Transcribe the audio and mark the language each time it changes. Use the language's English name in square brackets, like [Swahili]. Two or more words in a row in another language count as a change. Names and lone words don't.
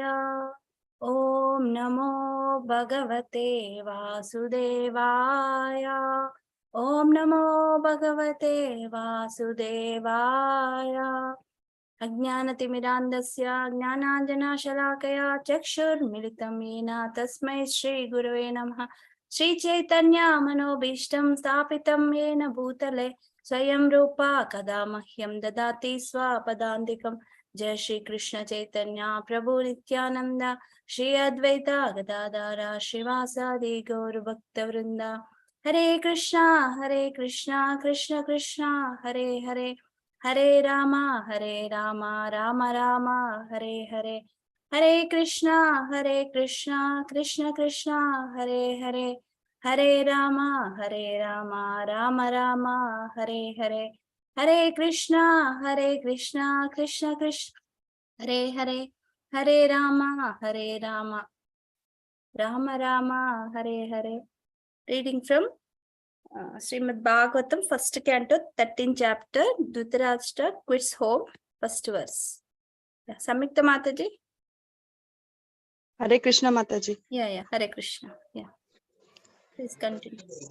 [Sanskrit] ఓం నమో భగవతే వాసుదేవాయ. ఓం నమో భగవతే వాసుదేవాయ. అజ్ఞానతిమిరాంధస్య జ్ఞానాంజనశలాకయా చక్షుర్మిలితం येन తస్మై శ్రీ గురవే నమః. శ్రీ చైతన్య మనోభీష్టం స్థాపితం येन భూతలే స్వయం రూపా కదా మహ్యం దదాతి స్వపదాంతికం. జయ శ్రీ కృష్ణ చైతన్య ప్రభు నిత్యానంద శ్రీ అద్వైత గదాధర శ్రీవాసాది గౌర భక్త వృంద. హరే కృష్ణ కృష్ణ కృష్ణ హరే హరే, హరే రామ రామ రామ హరే హరే. హరే కృష్ణ కృష్ణ కృష్ణ హరే హరే, హరే రామ రామ రామ హరే హరే. హరే కృష్ణ కృష్ణ కృష్ణ హరే హరే, హరే రామ రామ రామ హరే హరే. [English] reading from Srimad Bhagavatam, first canto, 13th chapter, Dhritarashtra quits home, first verse. Samyukta Mataji. [Sanskrit] Hare Krishna, Mataji. Yeah, Hare Krishna. [English] Yeah. Please continue.